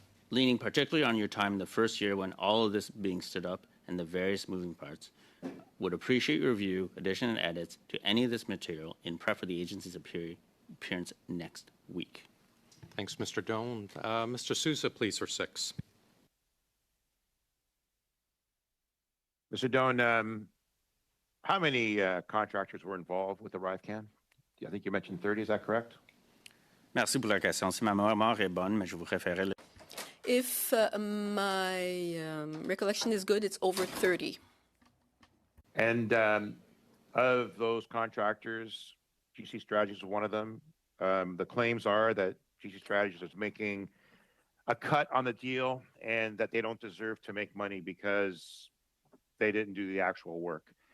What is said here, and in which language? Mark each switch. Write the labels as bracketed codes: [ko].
[en] Leaning particularly on your time in the first year when all of this being stood up and the various moving parts, would appreciate your review, addition, and edits to any of this material in prep for the agency's appearance next week. Thanks, Mr. Doan. Mr. Sousa, please, for 6. Mr. Doan, how many contractors were involved with Arrivescam? I think you mentioned 30, is that correct? [fr] Merci pour la question. Si ma mémoire est bonne, mais je vous référerai. [en] If my recollection is good, it's over 30. And of those contractors, GC Strategies is one of them. The claims are that GC Strategies is making a cut on the deal and that they don't deserve to make money because they didn't do the actual work.